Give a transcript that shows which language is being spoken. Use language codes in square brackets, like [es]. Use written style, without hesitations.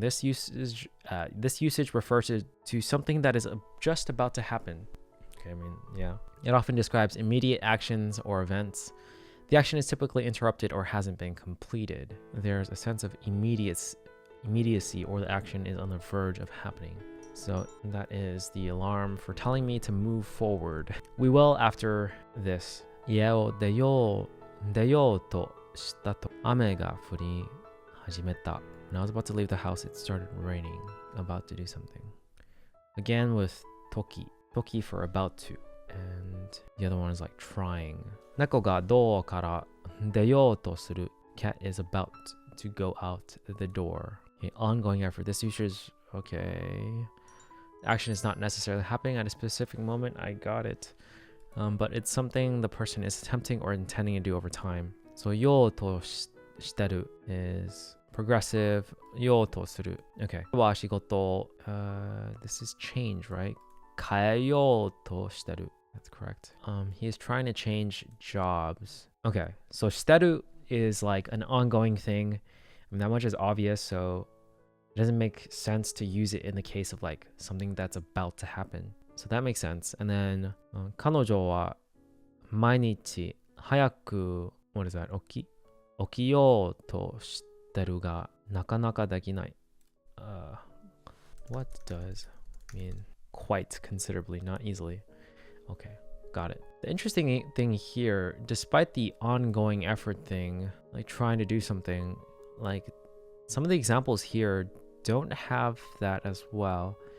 [en] This usage refers to something that is just about to happen. Okay, I mean, yeah. It often describes immediate actions or events The action is typically interrupted or hasn't been completed. There's a sense of immediacy, or the action is on the verge of happening. So that is the alarm for telling me to move forward. We will after this. [ja] 家を出ようとしたと雨が降り始めた. [en] When I was about to leave the house, it started raining. About to do something. Again with toki. Toki for about to. And the other one is like trying. [ja] 猫がドアから出ようとする. [en] Cat is about to go out the door. Okay, ongoing effort. This usually okay. Action is not necessarily happening at a specific moment. I got it. But it's something the person is attempting or intending to do over time. So ようとしてる is progressive. ようとする.Okay. は仕事.This is change, right? 変えようとしてる.That's correct. He is trying to change jobs. Okay. So してる is like an ongoing thing. I mean, that much is obvious, so it doesn't make sense to use it in the case of like something that's about to happen. So that makes sense. And then [ja] 彼女は毎日早く [en] what is that? [ja] 起きようとしてるがなかなかできない. [en] What does mean quite considerably, not easily? Okay, got it. The interesting thing here, despite the ongoing effort thing, like trying to do something, like some of the examples here don't have that as well.